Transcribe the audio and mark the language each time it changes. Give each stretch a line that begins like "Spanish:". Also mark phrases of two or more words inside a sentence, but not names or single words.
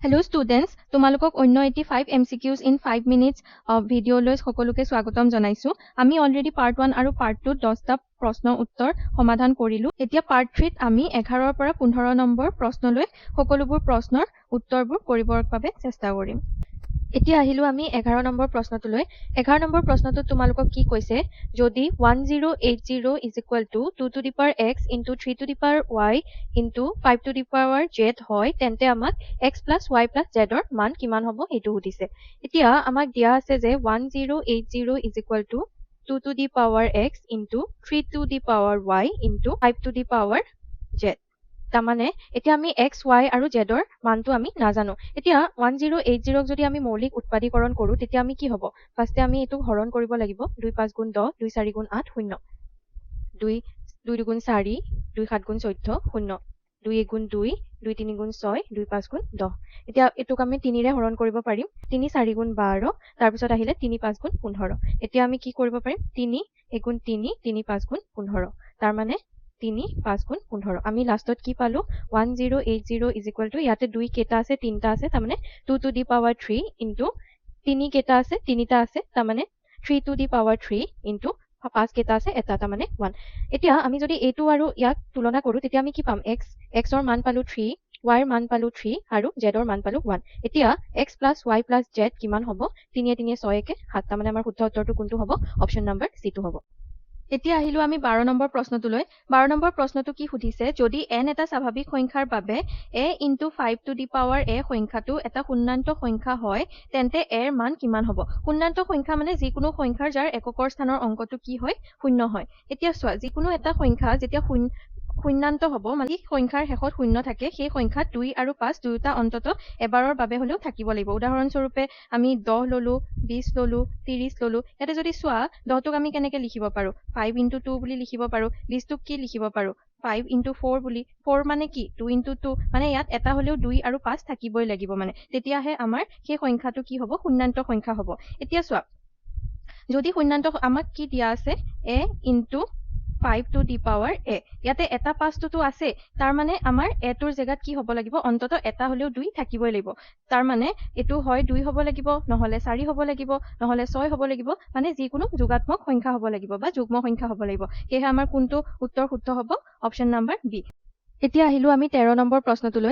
English: Hello students,
Assamese: তোমালোকক অন্য
English: 85 MCQs in 5 minutes
Assamese: ভিডিঅ' লৈ সকলোকে স্বাগতম জনাইছো। আমি অলৰেডি পাৰ্ট 1 আৰু পাৰ্ট 2 10টা প্ৰশ্ন উত্তৰ সমাধান কৰিলো। এতিয়া পাৰ্ট 3ত আমি 11 পৰা 15 নম্বৰ প্ৰশ্নলৈ সকলোবোৰ প্ৰশ্নৰ উত্তৰবোৰ কৰিবৰ বাবে চেষ্টা কৰিম। এতিয়া আহিলো আমি 11 নম্বৰ প্ৰশ্নটোলৈ। 11 নম্বৰ প্ৰশ্নটোত তোমালোকক কি কৈছে, যদি 1080
English: is equal to 2 to the power x into 3 to the power y into 5 to the power z
Assamese: হয়, তেন্তে আমাক
English: x plus y plus z
Assamese: ৰ মান কিমান হ'ব সেইটো সুধিছে। এতিয়া আমাক দিয়া আছে যে
English: 1080 is equal to 2 to the power x into 3 to the power y into 5 to the power z।
Assamese: তাৰমানে এতিয়া আমি x, y আৰু z ৰ মানটো আমি নাজানো। এতিয়া 1080ক যদি আমি মৌলিক উৎপাদীকৰণ কৰো তেতিয়া আমি কি হ'ব? ফাৰ্ষ্টে আমি এইটো হৰণ কৰিব লাগিব। 2 5 গুণ 10, 2 4 গুণ 8, 0। 2 2 গুণ 4, 2 7 গুণ 14, 0। 2 1 গুণ 2, 2 3 গুণ 6, 2 5 গুণ 10। এতিয়া এইটোক আমি 3ৰে হৰণ কৰিব পাৰিম। 3 4 গুণ 12, তাৰপিছত আহিলে 3 5 গুণ 15। এতিয়া আমি কি কৰিব পাৰিম? 3 1 গুণ 3, 3 5 গুণ 15। তাৰমানে 3 5 গুণ 15। আমি লাষ্টত কি পালো?
English: 1080 is equal to,
Assamese: ইয়াতে 2 কেইটা আছে? 3টা আছে। তাৰমানে
English: 2 to the power 3 into 3
Assamese: কেইটা আছে? 3টা আছে। তাৰমানে
English: 3 to the power 3 into 5
Assamese: কেইটা আছে? এটা, তাৰমানে 1। এতিয়া আমি যদি এইটো আৰু ইয়াক তুলনা কৰো তেতিয়া আমি কি পাম? x ৰ মান পালো 3, y ৰ মান পালো 3 আৰু z ৰ মান পালো 1। এতিয়া
English: x plus y plus z
Assamese: কিমান হ'ব? 3 3 6 1 7। তাৰমানে আমাৰ শুদ্ধ উত্তৰটো কোনটো হ'ব? অপচন নম্বৰ C টো হ'ব। এতিয়া আহিলো আমি 12 নম্বৰ প্ৰশ্নটোলৈ। 12 নম্বৰ প্ৰশ্নটো কি সুধিছে, যদি n এটা স্বাভাৱিক সংখ্যাৰ বাবে
English: a into 5 to the power a
Assamese: সংখ্যাটো এটা পূৰ্ণাংক সংখ্যা হয়, তেন্তে a ৰ মান কিমান হ'ব? পূৰ্ণাংক সংখ্যা মানে যিকোনো সংখ্যাৰ যাৰ এককৰ স্থানৰ অংকটো কি হয়? শূন্য হয়। এতিয়া চোৱা, যিকোনো এটা সংখ্যা যেতিয়া শূন্যান্ত হ'ব, মানে সংখ্যাৰ শেষত শূন্য থাকে, সেই সংখ্যাত 2 আৰু 5 দুয়োটা অন্তত এবাৰৰ বাবে হ'লেও থাকিব লাগিব। উদাহৰণস্বৰূপে আমি 10 ললো, 20 ললো, 30 ললো। ইয়াতে যদি চোৱা, 10টোক আমি কেনেকে লিখিব পাৰো? 5 into 2 বুলি লিখিব পাৰো। 20টোক কি লিখিব পাৰো? 5 into 4 বুলি। 4 মানে কি? 2 into 2। মানে ইয়াত এটা হ'লেও 2 আৰু 5 থাকিবই লাগিব মানে। তেতিয়াহে আমাৰ সেই সংখ্যাটো কি হ'ব? পূৰ্ণাংক সংখ্যা হ'ব। এতিয়া চোৱা, যদি পূৰ্ণাংক আমাক কি দিয়া আছে?
English: a into 5 to the power a।
Assamese: ইয়াতে এটা 5টোতো আছে। তাৰমানে আমাৰ a টোৰ জেগাত কি হ'ব লাগিব? অন্তত এটা হ'লেও 2 থাকিবই লাগিব। তাৰমানে এইটো হয় 2 হ'ব লাগিব, নহ'লে 4 হ'ব লাগিব, নহ'লে 6 হ'ব লাগিব। মানে যিকোনো যোগাত্মক সংখ্যা হ'ব লাগিব বা যুগ্ম সংখ্যা হ'ব লাগিব। সেয়েহে আমাৰ কোনটো উত্তৰ শুদ্ধ হ'ব? অপচন নম্বৰ বি। এতিয়া আহিলো আমি 13 নম্বৰ প্ৰশ্নটোলৈ।